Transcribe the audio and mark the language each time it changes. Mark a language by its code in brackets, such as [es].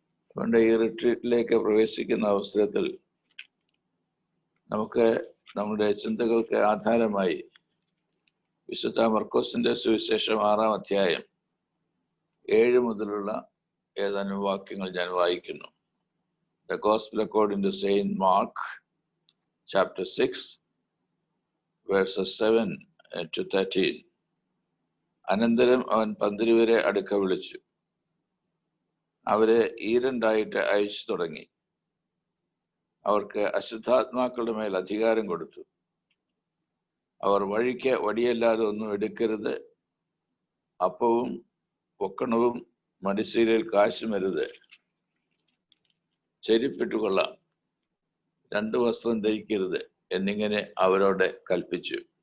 [ml] അതുകൊണ്ട് ഈ റിട്രീറ്റിലേക്ക് പ്രവേശിക്കുന്ന അവസരത്തിൽ നമുക്ക് നമ്മുടെ ചിന്തകൾക്ക് ആധാരമായി വിശുദ്ധ മർക്കോസിന്റെ സുവിശേഷം 6-ാം അധ്യായം 7 മുതലുള്ള ഏതാനും വാക്യങ്ങൾ ഞാൻ വായിക്കുന്നു. [en] The Gospel according to Saint Mark, chapter 6, verses 7 to 13. [ml] അനന്തരം അവൻ 12 അടുക്ക വിളിച്ചു, അവരെ ഈരണ്ടായിട്ട് അയച്ചു തുടങ്ങി. അവർക്ക് അശുദ്ധാത്മാക്കളുടെ മേൽ അധികാരം കൊടുത്തു. അവർ വഴിക്ക് വടിയല്ലാതെ ഒന്നും എടുക്കരുത്, അപ്പവും പൊക്കണവും മടിശീലയിൽ കാശുമരുത്, ചെരിപ്പിട്ടുകൊള്ളാം, 2 വസ്ത്രം ധരിക്കരുത് എന്നിങ്ങനെ അവരോട് കൽപ്പിച്ചു.